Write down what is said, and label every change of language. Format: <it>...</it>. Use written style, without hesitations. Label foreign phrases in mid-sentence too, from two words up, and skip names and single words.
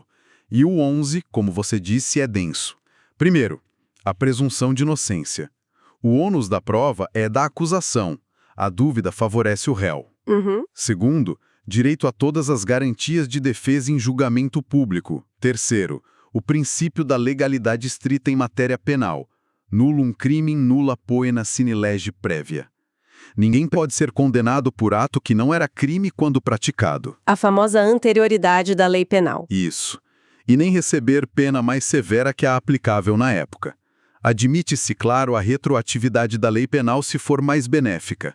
<pt>E o 11, como você disse, é denso. Primeiro, a presunção de inocência. O ônus da prova é da acusação. A dúvida favorece o réu. Segundo, direito a todas as garantias de defesa em julgamento público. Terceiro, o princípio da legalidade estrita em matéria penal.</pt> <la>Nullum crimen nulla poena sine lege prévia.</la> <pt>Ninguém pode ser condenado por ato que não era crime quando praticado. A famosa anterioridade da lei penal. Isso. E nem receber pena mais severa que a aplicável na época. Admite-se, claro, a retroatividade da lei penal se for mais benéfica.</pt>